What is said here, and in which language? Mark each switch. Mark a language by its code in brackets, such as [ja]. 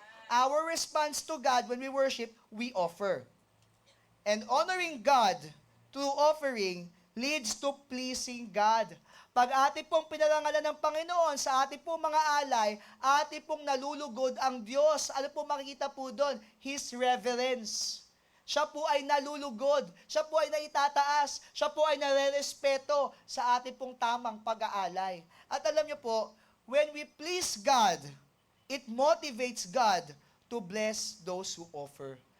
[en] Our response to God when we worship, we offer. And honoring God through offering leads to pleasing God. [tl] Pag ating pong pinarangalan ng Panginoon sa ating pong mga alay, ating pong nalulugod ang Diyos. Ano po makikita po doon? [en] His reverence. [tl] Siya po ay nalulugod. Siya po ay naitataas. Siya po ay narerespeto sa ating pong tamang pag-aalay. At alam niyo po, [en] when we please God, it motivates God to bless those who offer.